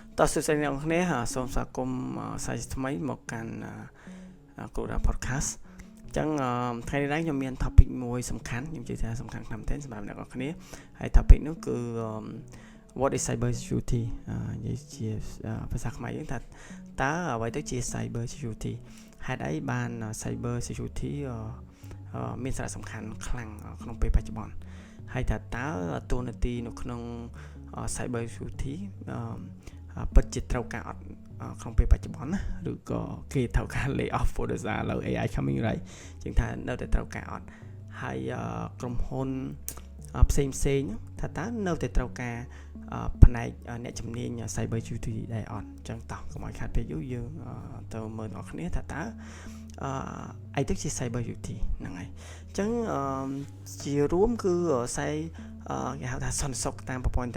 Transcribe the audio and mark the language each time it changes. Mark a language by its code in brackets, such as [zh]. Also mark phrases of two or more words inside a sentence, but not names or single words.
[km] តោះសួស្តីអ្នកនរសូមស្វាគមន៍សាជាថ្មីមកកាន់គូរ៉ា podcast អញ្ចឹងថ្ងៃនេះខ្ញុំមាន topic មួយសំខាន់ខ្ញុំជឿថាសំខាន់ខ្លាំងមែនទែនសម្រាប់អ្នកនរគ្នាហើយ topic នោះគឺ [en] what is cyber security [km] និយាយជាភាសាខ្មែរយើងថាតើអ្វីទៅជា [en] cyber security [km] ហេតុអីបាន [en] cyber security [km] មានសារៈសំខាន់ខ្លាំងក្នុងពេលបច្ចុប្បន្នហើយថាតើតួនាទីនៅក្នុង [en] cyber security [km] ពិតជាត្រូវការអត់ក្នុងពេលបច្ចុប្បន្នណាឬក៏គេ ត្រូវការ [en] lay off [km] ព្រោះដោយសារឥឡូវ [en] AI coming right [km] ជាងថានៅតែត្រូវការអត់ហើយក្រុមហ៊ុនផ្សេងថាតើនៅតែត្រូវការផ្នែកអ្នកជំនាញ [en] cyber security [km] ដែរអត់អញ្ចឹងតោះកុំឲ្យខាត់ពេលយូរយើងទៅមើលអ្នកគ្នាថាតើអីទៅជា [en] cyber security [km] ហ្នឹងហើយអញ្ចឹងជារួមគឺគេហៅថាសន្តិសុខតាមប្រព័ន្ធអ៊ីនធឺ